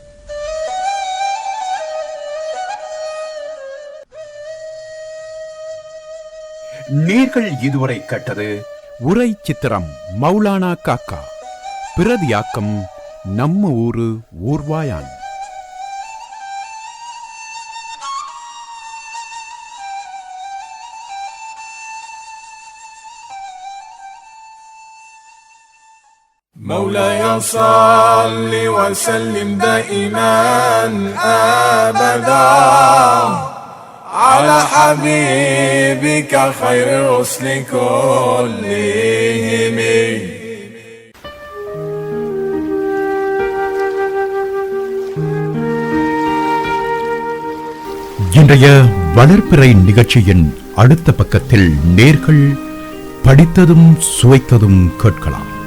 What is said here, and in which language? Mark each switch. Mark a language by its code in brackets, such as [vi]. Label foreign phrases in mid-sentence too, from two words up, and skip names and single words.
[ta] நேர்கள் இதுவரை கேட்டது உரை சித்திரம் மௌலானா காக்கா. பிரதியாக்கம் நம்ம ஊரு ஊர்வாயான். [ar] مولاي صل وسلم دائما أبدا على حبيبك خير الرسل كلهم. [ta] இன்றைய வளர்ப்பிறை நிகழ்ச்சியின் அடுத்த பக்கத்தில் நேர்கள் படித்ததும் சுவைத்ததும் கேட்கலாம்.